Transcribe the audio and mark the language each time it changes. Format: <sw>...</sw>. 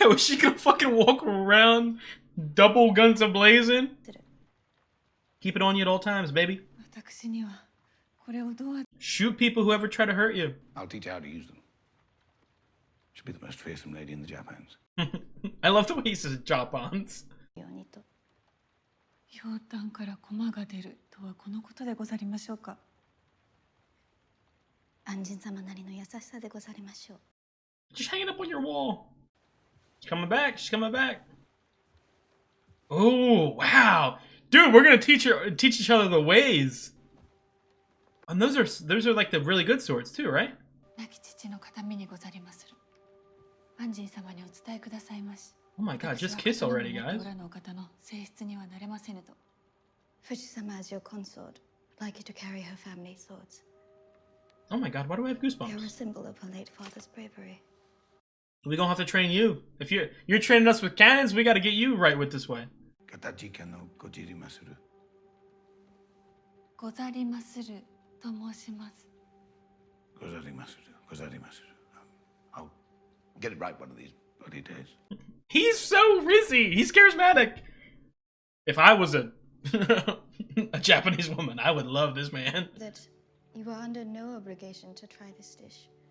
<en>Yo, is she gonna fucking walk around double guns a-blazing? Keep it on you at all times, baby. Shoot people who ever try to hurt you. I'll teach you how to use them. She'll be the most fearsome lady in the Japans. I love the way he says Japans.</en> <ja>ようにと。ひょうたんから駒が出るとはこのことでござりましょうか。安心様なりの優しさでござりましょう。</ja> <en>Just hanging up on your wall. She's coming back. She's coming back. Oh wow, dude, we're gonna teach each other the ways. And those are like the really good swords too, right?</en> <ja>亡き父の形見にござりまする。安心様にお伝えくださいまし。</ja> <en>Oh my god, just kiss already, guys.</en> <ja>裏のお方の性質にはなれませぬと。</ja> <en>富士様 as your consort, I'd like you to carry her family swords. Oh my god, why do I have They are a goosebumps? symbol of her late father's bravery. We gonna have to train you. If you're training us with cannons, we got to get you right with this way.</en> <ja>Katachika no gojirimasuru. ござりますると申します。 Gozarimasuru.</ja> <en>I'll get it right one of these bloody days. He's so rizzy. He's charismatic. If I was a a Japanese woman, I would love this man. That you are under no obligation to try this dish.</en>